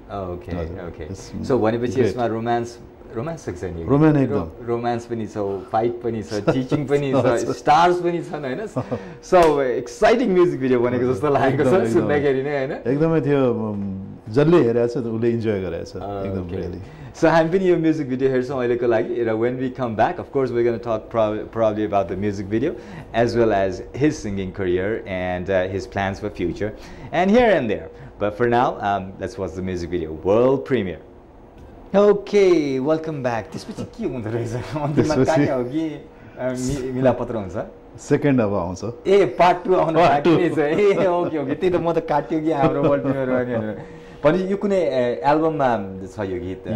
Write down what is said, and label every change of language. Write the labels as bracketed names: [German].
[Nepali] So भनेपछि यसमा romance section नि रोमान्स पनि छ फाइट पनि छ टिचिङ पनि छ स्टार्स पनि छन् हैन सो एक्साइटिङ म्युजिक भिडियो बनेको जस्तो लागेको छ सुन्दाखेरि नै हैन एकदमै थियो जसले हेरेछ उले इन्जोय गरेछ एकदम really [English] So I'm been your music video here, so when we come back, of course, we're going to talk probably about the music video as well as his singing career and his plans for future and here and there. But for now, let's watch the music video, world premiere. Okay, welcome back. This was [Nepali] के हुँदो रहेछ अन्तिममा काट्यो हो कि मिलापत्र हुन्छ second अब आउँछ ए पार्ट 2 आउनु बाँकी छ ए ओके त्यही त म त काट्यो कि हाम्रो वर्ल्ड प्रिमियर भने यो कुनै एल्बममा छ यो गीत